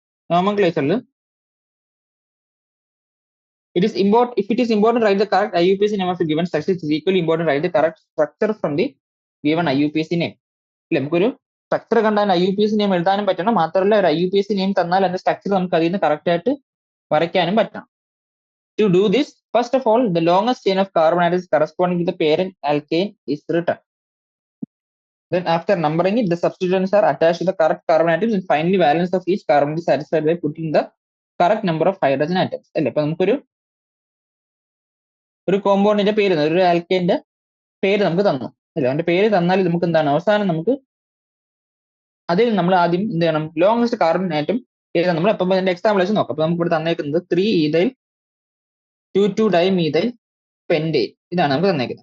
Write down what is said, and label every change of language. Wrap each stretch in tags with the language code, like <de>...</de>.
<en>നോമൻക്ലേച്ചറിൽ if it is important to write the correct IUPAC name of a given structure, it is equally important to write the correct structure from the given IUPAC name.</en> <ml>അല്ലെ, നമുക്കൊരു structure കണ്ടാൽ IUPAC name എഴുതാനും പറ്റണം. മാത്രമല്ല ഒരു IUPAC name തന്നാൽ അതിന്റെ structure നമുക്ക് അതിൽ നിന്ന് കറക്റ്റ് ആയിട്ട് വരയ്ക്കാനും പറ്റണം.</ml> <en>To do this, first of all, the longest chain of carbon atoms corresponding to the parent alkane is written. Then after numbering it, the substituents are attached to the correct carbon atoms and finally valence of each carbon is satisfied by putting the correct number of hydrogen atoms.</en> <ml>അല്ലേ, അപ്പൊ നമുക്കൊരു കോമ്പൗണ്ടിന്റെ പേര്, ഒരു ആൽക്കൈന്റെ പേര് നമുക്ക് തന്നു അല്ലേ. അവന്റെ പേര് തന്നാൽ നമുക്ക് എന്താണ് അവസാനം നമുക്ക് അതിൽ നമ്മൾ ആദ്യം എന്ത് ചെയ്യണം? ലോങ്സ്റ്റ് കാർബൺ ആറ്റം ഏതാണ് നമ്മൾ അപ്പം അതിന്റെ എക്സാമ്പിൾ വെച്ച് നോക്കാം. അപ്പൊ നമുക്ക് ഇവിടെ തന്നേക്കുന്നത് 3-ethyl 2,2-dimethyl pentane ഇതാണ് നമുക്ക് തന്നേക്കുന്നത്.</ml>